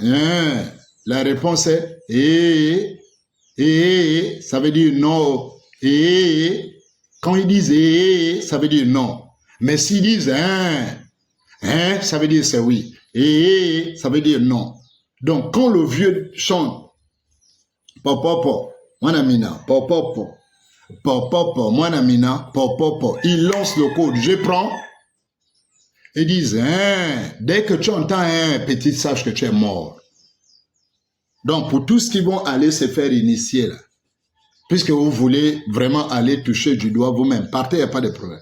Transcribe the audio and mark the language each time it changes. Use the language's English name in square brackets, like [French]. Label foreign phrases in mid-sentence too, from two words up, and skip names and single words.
[French] la réponse est ça veut dire non. Quand ils disent ça veut dire non. Mais s'ils disent ça veut dire c'est oui. Ça veut dire non. Donc quand le vieux chante popopo, mwanamina, popopo, popopo, mwanamina, popopo, il lance le code, je prends. Ils disent dès que tu entends petit, sache que tu es mort. Donc, pour tous qui vont aller se faire initier, là, puisque vous voulez vraiment aller toucher du doigt vous-même, partez, il n'y a pas de problème.